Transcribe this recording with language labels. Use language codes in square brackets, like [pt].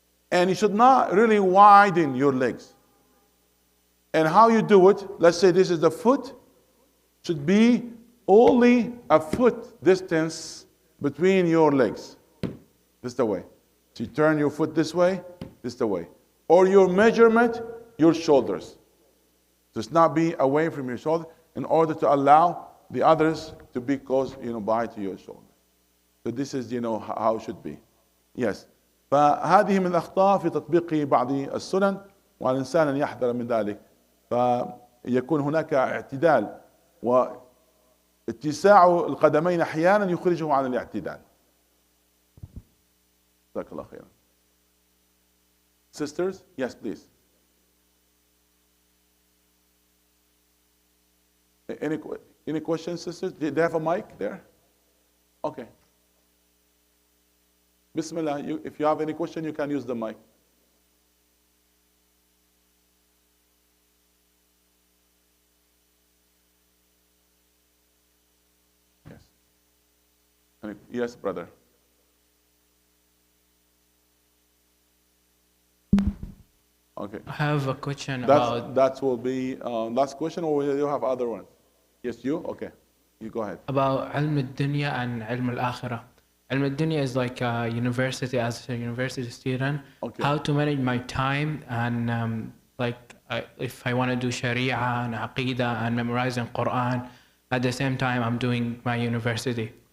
[en] And you should not really widen your legs. And how you do it, let's say this is the foot, should be only a foot distance between your legs. This is the way. So you turn your foot this way, this the way. Or your measurement, your shoulders. Just not be away from your shoulder in order to allow the others to be close, by to your shoulder. So this is, how it should be. Yes. [ar] فهذه من الأخطاء في تطبيق بعض السنن والإنسان أن يحذر من ذلك. فيكون هناك اعتدال واتساع القدمين أحيانا يخرجه عن الاعتدال. جزاك الله خيرا. [en] Sisters, yes, please. Any questions, sisters? Do they have a mic there? Okay. Bismillah, if you have any question, you can use the mic. Yes. Yes, brother. Okay. I have a question about... That will be last question, or will you have other ones? Yes, you? Okay. You go ahead. [ar] About علم الدنيا and علم الآخرة. [en] علم الدنيا is like a university, as a university student. Okay. How to manage my time and if I want to do Sharia and Aqidah and memorizing Quran, at the same time I'm doing my university.